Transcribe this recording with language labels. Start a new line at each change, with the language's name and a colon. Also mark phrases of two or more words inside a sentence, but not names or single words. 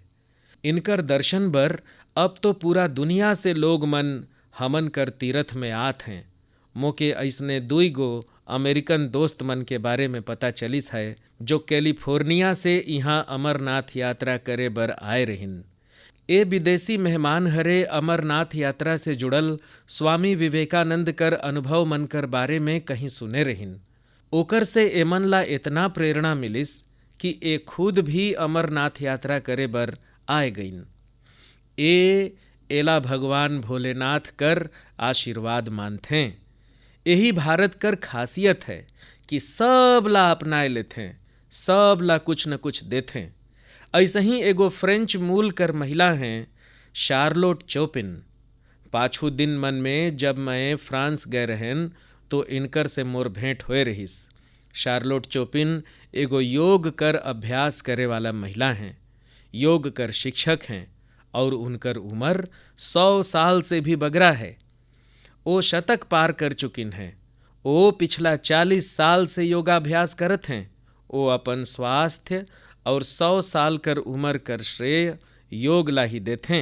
Chhattisgarhi: इनकर दर्शन बर अब तो पूरा दुनिया से लोग मन हमन कर तीर्थ में आत हैं। मोके ऐसने दुई गो अमेरिकन दोस्त मन के बारे में पता चलिस है जो कैलिफोर्निया से यहाँ अमरनाथ यात्रा करे बर आए रहिन। ए विदेशी मेहमान हरे अमरनाथ यात्रा से जुड़ल स्वामी विवेकानंद कर अनुभव मन कर बारे में कहीं सुने रहिन। ओकर से एमन ला इतना प्रेरणा मिलिस कि ए खुद भी अमरनाथ यात्रा करे बर आए गईन। एला भगवान भोलेनाथ कर आशीर्वाद मानथे। यही भारत कर खासियत है कि सब ला अपनाए लेथे, सब ला कुछ न कुछ देथे। ऐसे ही एगो फ्रेंच मूल कर महिला हैं शार्लोट चोपिन। पाछू दिन मन में जब मैं फ्रांस गए रहन तो इनकर से मोर भेंट होए रहिस। शार्लोट चोपिन एगो योग कर अभ्यास करे वाला महिला हैं, योग कर शिक्षक हैं और उनकर उम्र 100 साल से भी बगरा है। वो शतक पार कर चुकिन हैं। वो पिछला 40 साल से योगाभ्यास करत हैं। वो अपन स्वास्थ्य और 100 साल कर उम्र कर श्रेय योग ला ही देथे।